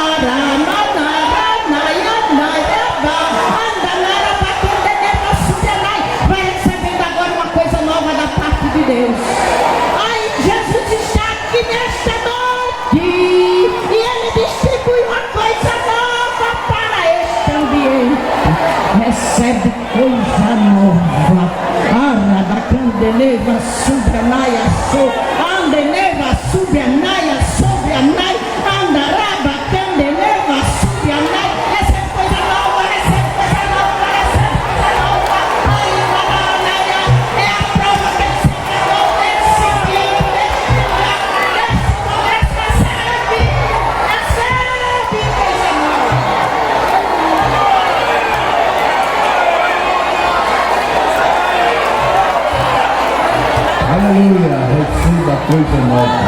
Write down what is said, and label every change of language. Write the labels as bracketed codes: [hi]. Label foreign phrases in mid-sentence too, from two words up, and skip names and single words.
[pt] Vai recebendo agora uma coisa nova da parte de Deus. Ai, Jesus está aqui nesta noite e Ele distribui uma coisa nova para este ambiente. Recebe coisa nova. Andeneva Subranaia So, Andeneva Subranaia Sobranai, Andaraba Candeneva Subranai. Essa é coisa nova, essa é coisa nova, essa é coisa nova. Ai, Maranaia, é a prova que ele se pegou, ele se viu, recebe coisa nova. Aleluia, receba coisa nova.